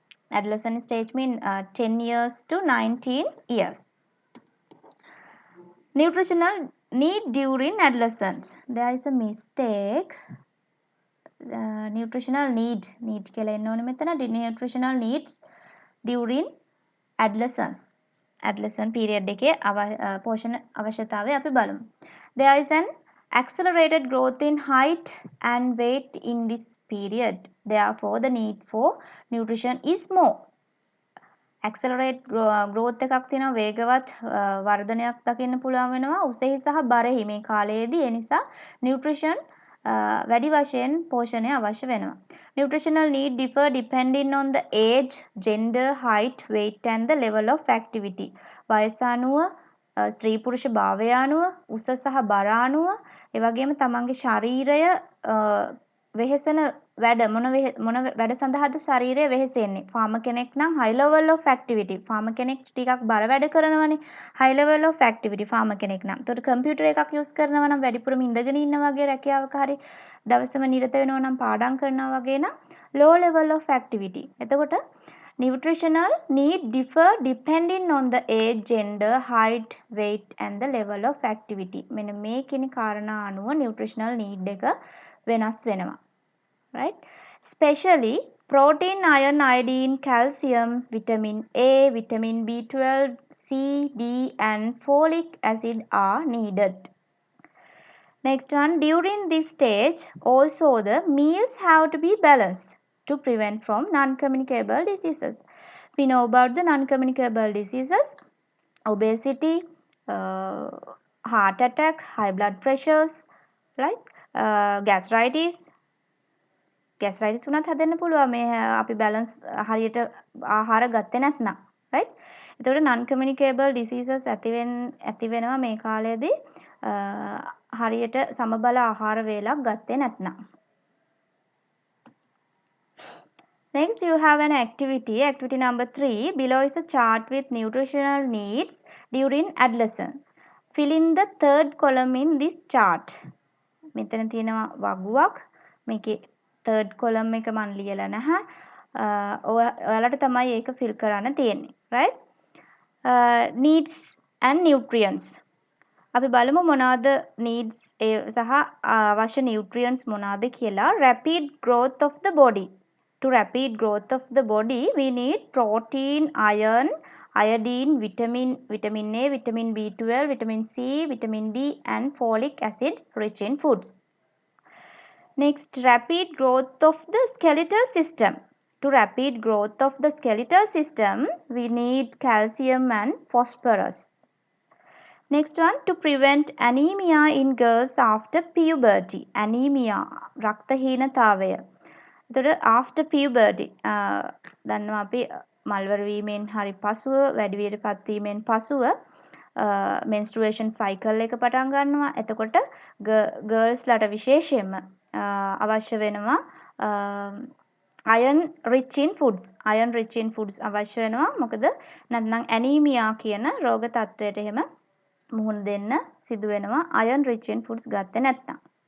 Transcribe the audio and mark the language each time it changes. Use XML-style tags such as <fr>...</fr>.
<en>Adolescent stage means 10 years to 19 years. Nutritional need during adolescence. There is a mistake. Nutritional need</en> <si>කියලා එන්න ඕනේ මෙතන.</si> <en>Nutritional needs during adolescence. Adolescent period</en> <si>එකේ පෝෂණ අවශ්‍යතාවය අපි බලමු.</si> <en>There is an accelerated growth in height and weight in this period. Therefore, the need for nutrition is more. Accelerate growth</en> <si>එකක් තියෙනවා වේගවත් වර්ධනයක් දකින්න පුළුවන් වෙනවා උසෙහි සහ බරෙහි මේ කාලයේදී ඒ නිසා nutrition වැඩි වශයෙන් පෝෂණය අවශ්‍ය වෙනවා.</si> <en>Nutritional need differ depending on the age, gender, height, weight and the level of activity.</en> <si>වයස අනුව ස්ත්‍රී පුරුෂ භාවය අනුව උස සහ බර අනුව ඒ වගේම තමන්ගේ ශරීරය වෙහෙසෙන වැඩ මොන වැඩ සඳහාද ශරීරය වෙහෙසෙන්නේ? ෆාමර් කෙනෙක් නම්</si> <en>high level of activity.</en> <si>ෆාමර් කෙනෙක් ටිකක් බර වැඩ කරනවනේ.</si> <en>high level of activity</en> <si>ෆාමර් කෙනෙක් නම්. එතකොට කම්පියුටර් එකක් යූස් කරනවා නම් වැඩිපුරම ඉඳගෙන ඉන්න වගේ රැකියාවක හරි දවසම නිරත වෙනවා නම් පාඩම් කරනවා වගේ නම්</si> <en>low level of activity.</en> <si>එතකොට</si> <en>nutritional need differ depending on the age, gender, height, weight and the level of activity.</en> <si>මෙන්න මේ කියන කාරණා අනුව</si> <en>nutritional need</en> <si>එක වෙනස් වෙනවා.</si> <en>Right? Especially protein, iron, iodine, calcium, vitamin A, vitamin B12, C, D and folic acid are needed. Next one, during this stage also the meals have to be balanced to prevent from non-communicable diseases. We know about the non-communicable diseases, obesity, heart attack, high blood pressures, right? Gastritis.</en> <si>Gastritis උනත් හැදෙන්න පුළුවන් මේ අපි balance හරියට ආහාර ගත්තේ නැත්නම්,</si> <en>right?</en> <si>එතකොට</si> <en>non-communicable diseases</en> <si>ඇති වෙනවා මේ කාලයේදී හරියට සමබල ආහාර වේලක් ගත්තේ නැත්නම්.</si> <en>Next, you have an activity. Activity number 3. Below is a chart with nutritional needs during adolescence. Fill in the third column in this chart.</en> <si>මෙතන තියෙනවා වගුවක්. මේකේ</si> <en>third column</en> <si>එක මම ලියලා නැහැ. ඔයාලට තමයි ඒක fill කරන්න තියෙන්නේ.</si> <en>Right? Needs and nutrients.</en> <si>අපි බලමු මොනවාද needs සහ අවශ්‍ය nutrients මොනවාද කියලා.</si> <en>Rapid growth of the body. To rapid growth of the body, we need protein, iron, iodine, vitamin A, vitamin B12, vitamin C, vitamin D and folic acid rich in foods. Next, rapid growth of the skeletal system. To rapid growth of the skeletal system, we need calcium and phosphorus. Next one, to prevent anemia in girls after puberty.</en> <si>Anemia, රක්තහීනතාවය. එතකොට</si> <en>after puberty</en> <si>දන්නවා අපි මල්වර වීමෙන් හරි පසුව වැඩිවියට පත්වීමෙන් පසුව</si> <en>menstruation cycle</en> <si>එක පටන් ගන්නවා. එතකොට girls ලාට විශේෂයෙන්ම අවශ්‍ය වෙනවා</si> <en>iron rich in foods. Iron rich in foods</en> <si>අවශ්‍ය වෙනවා. මොකද නැත්නම් anemia කියන රෝග තත්වයට එහෙම මුහුණ දෙන්න සිදු වෙනවා</si> <en>iron rich in foods</en> <si>ගත්තේ නැත්නම්.</si>